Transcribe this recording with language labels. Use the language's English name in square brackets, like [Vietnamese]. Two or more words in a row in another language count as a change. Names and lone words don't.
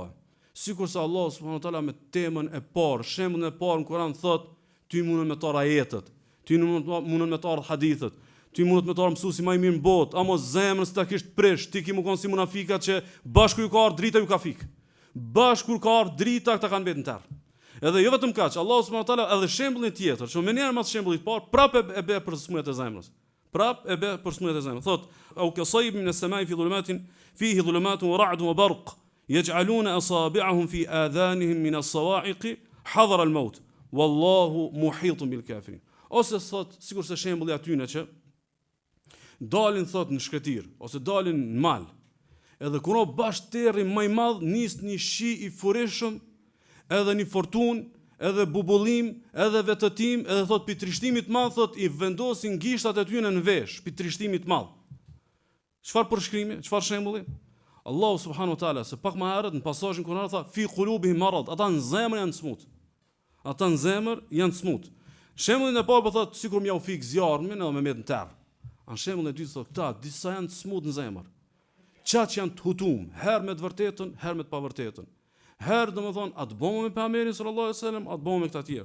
[Albanian] Sikur se Allah [Arabic] سبحانه وتعالى [Albanian] me temën e parë, shembullin e parë në Kur'an thot, ty mundon me tar ajetet, ty mundon me tar hadithet, ty mundon me tar mësuesi më i mirë në botë, ama zemrës ta kish prish, ti ki më kon si munafikat që bashku ju ka ardhur drita ju ka fik. Bashku kur ka ardhur drita ata kanë mbet në terr. Edhe jo vetëm kaq, Allah [Arabic] سبحانه وتعالى [Albanian] edhe shembullin tjetër, që më njëherë mas shembullit parë, prapë e bë për smujat e zemrës. Prapë e bë për smujat e zemrës. Thot, [Arabic] أو كصيب من السماء في ظلمات فيه ظلمات ورعد وبرق يجعلون أصابعهم في آذانهم من الصواعق حذر الموت والله محيط بالكافرين. [Albanian] Ose thot, sigurisht se shembulli atyne që dalin thot në shkretir ose dalin në mal. Edhe kur o bash terri më i madh nis një shi i furishëm, edhe një fortun, edhe bubullim, edhe vetëtim, edhe thot pi trishtimit madh thot i vendosin gishtat e tyre në vesh, pi trishtimit madh. Çfarë përshkrimi? Çfarë shembulli? Allahu [Arabic] سبحانه وتعالى [Albanian] se pak më herët në pasazhin kur tha [Arabic] في قلوبهم مرض, [Albanian] ata në zemër janë smut. Ata në zemër janë smut. Shembullin e parë po thot sikur më u fik zjarmin edhe më met në terr. An shembullin e dytë thot këta disa janë smut në zemër. çat që janë të hutum, herë me të vërtetën, herë me të pavërtetën. Herë domethënë atë bëmë me pejgamberin [Arabic] صلى الله عليه وسلم, [Albanian] atë bëmë me këta të tjerë.